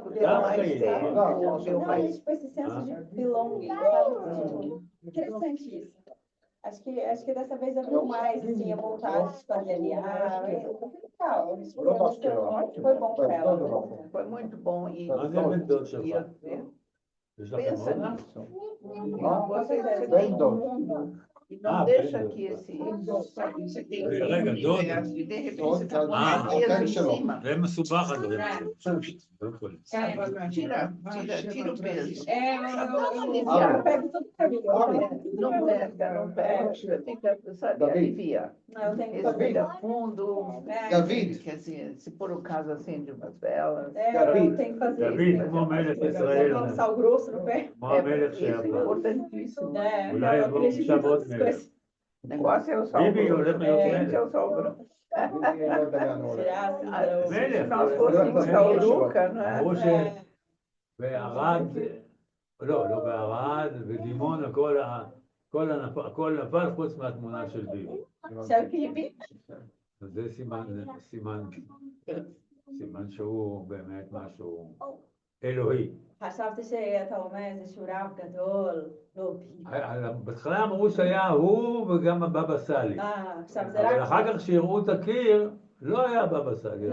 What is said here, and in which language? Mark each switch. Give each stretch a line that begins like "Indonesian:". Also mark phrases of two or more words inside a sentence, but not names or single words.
Portuguese: of deu mais Belonging. tempo, Não, deu Não, mais. mas tipo esse senso de belonging, sabe? Tipo, interessante isso. Acho que dessa vez eu vi mais, assim, a vontade de fazer ali. Legal. Foi bom pra ela. Foi muito bom e
Hebrew: מה זה בן דוד שלך? יש לכם
Portuguese: pensa
Hebrew: עוד?
Portuguese: nisso. Você tem um mundo e não Ah, deixa bem, que esse. Você tem
Hebrew: רגע, דוד.
Portuguese: e de repente você está com Ah, um peso em cima.
Hebrew: זה מסובך הדברים האלה. לא יכול.
Portuguese: Tira o peso. Eu pego tudo pra mim. Não pega. Você fica, sabe, Davi. alivia. Não, eu tenho que Respira fundo. David. Quer dizer, se por o caso acende umas velas. eu tenho que fazer
Hebrew: דוד,
Portuguese: isso.
Hebrew: כמו מלך
Portuguese: Pegar
Hebrew: ישראל,
Portuguese: um sal grosso no pé.
Hebrew: כמו המלך
Portuguese: Isso é
Hebrew: שהיה.
Portuguese: importantíssimo. Não, Mulher, eu vamos acredito em chamar todas outro as mesmo. coisas. O negócio é o sal
Hebrew: ביבי הולך
Portuguese: grosso.
Hebrew: להיות
Portuguese: Gente, é
Hebrew: מלך.
Portuguese: o sal grosso. Tirar, assim,
Hebrew: מלך.
Portuguese: Se nós fôssemos Tauruca, não
Hebrew: אמרו
Portuguese: é?
Hebrew: שבערד, לא בערד, בדימונה, הכל נפל חוץ מהתמונה של ביבי.
Portuguese: Sabe que
Hebrew: אז זה סימן שהוא באמת משהו אלוהי. חשבתי שאתה אומר איזה שהוא רב גדול, לא ביבי. בהתחלה אמרו שהיה הוא וגם הבבא סאלי. עכשיו זה אבל רק אחר כך שהראו את הקיר, לא היה בבא סאלי.